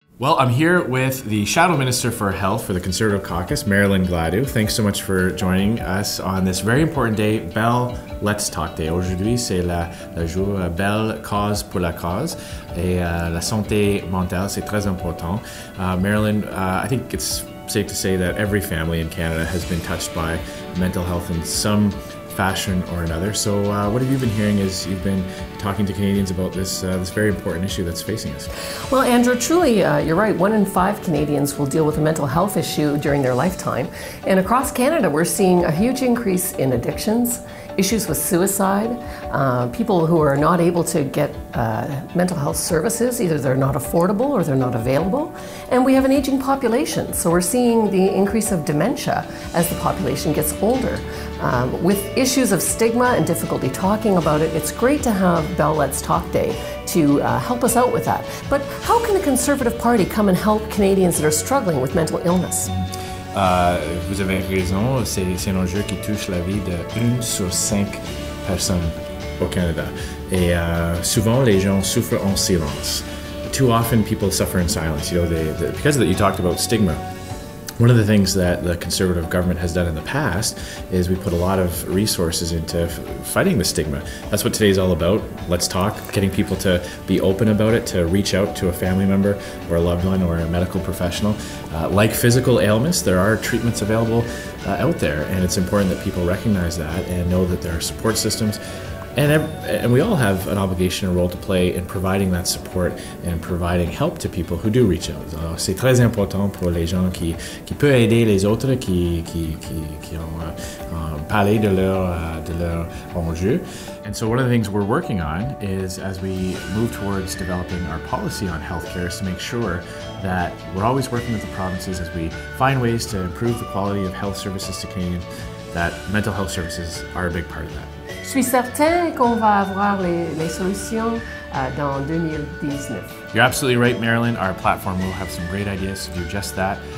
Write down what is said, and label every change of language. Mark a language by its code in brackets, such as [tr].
[en] Well, I'm here with the Shadow Minister for Health for the Conservative Caucus, Marilyn Gladu. Thanks so much for joining us on this very important day, Belle Let's Talk Day. [fr] Aujourd'hui, c'est le jour Belle Cause pour la cause. Et la santé mentale, c'est très important. [en] Marilyn, I think it's safe to say that every family in Canada has been touched by mental health in some fashion or another. So what have you been hearing as you've been talking to Canadians about this very important issue that's facing us? Well, Andrew, truly, you're right. 1 in 5 Canadians will deal with a mental health issue during their lifetime. And across Canada, we're seeing a huge increase in addictions, issues with suicide, people who are not able to get mental health services. Either they're not affordable or they're not available. And we have an aging population. So we're seeing the increase of dementia as the population gets older. With issues of stigma and difficulty talking about it, it's great to have Belle Let's Talk Day to help us out with that. But how can the Conservative Party come and help Canadians that are struggling with mental illness? [fr] Vous avez raison, c'est un enjeu qui touche la vie de 1 sur 5 personnes au Canada. Et souvent, les gens souffrent en silence. [en] Too often, people suffer in silence. You know, because of that, you talked about stigma. One of the things that the Conservative government has done in the past is we put a lot of resources into fighting the stigma. That's what today's all about. Let's talk, getting people to be open about it, to reach out to a family member or a loved one or a medical professional. Like physical ailments, there are treatments available out there, and it's important that people recognize that and know that there are support systems. And we all have an obligation, a role to play in providing that support and providing help to people who do reach out. [fr] C'est très important pour les gens qui peuvent aider les autres qui ont parlé de leur enjeu. [en] And so one of the things we're working on is, as we move towards developing our policy on healthcare, is to make sure that we're always working with the provinces as we find ways to improve the quality of health services to Canadians, that mental health services are a big part of that. [fr] Je suis certain qu'on va avoir les solutions dans 2019. [en] You're absolutely right, Marilyn. Our platform will have some great ideas to do just that.